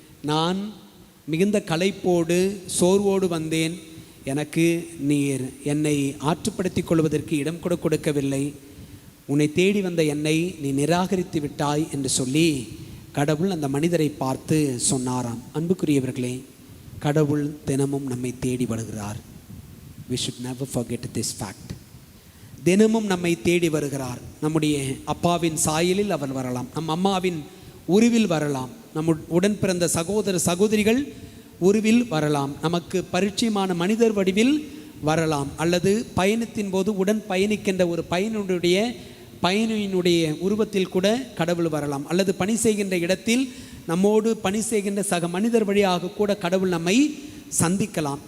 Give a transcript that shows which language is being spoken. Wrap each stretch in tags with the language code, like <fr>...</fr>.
<ta>நான் மிகுந்த களைப்போடு சோர்வோடு வந்தேன், எனக்கு நீர் என்னை ஆற்றுப்படுத்திக் கொள்வதற்கு இடம் கூட கொடுக்கவில்லை. உன்னை தேடி வந்த என்னை நீ நிராகரித்து விட்டாய் என்று சொல்லி கடவுள் அந்த மனிதரை பார்த்து சொன்னாராம். அன்புக்குரியவர்களே, கடவுள் தினமும் நம்மை தேடி வருகிறார்.</ta> <en>We should never forget this fact.</en> <ta>தினமும் நம்மை தேடி வருகிறார். நம்முடைய அப்பாவின் சாயலில் அவர் வரலாம், நம் அம்மாவின் உருவில் வரலாம், நம் உடன் பிறந்த சகோதர சகோதரிகள் உருவில் வரலாம், நமக்கு பரிச்சயமான மனிதர் வடிவில் வரலாம், அல்லது பயணத்தின் போது உடன் பயணிக்கின்ற ஒரு பயணியினுடைய உருவத்தில் கூட கடவுள் வரலாம், அல்லது பணி செய்கின்ற இடத்தில் நம்மோடு பணி செய்கின்ற சக மனிதர் வழியாக கூட கடவுள் நம்மை சந்திக்கலாம்.</ta>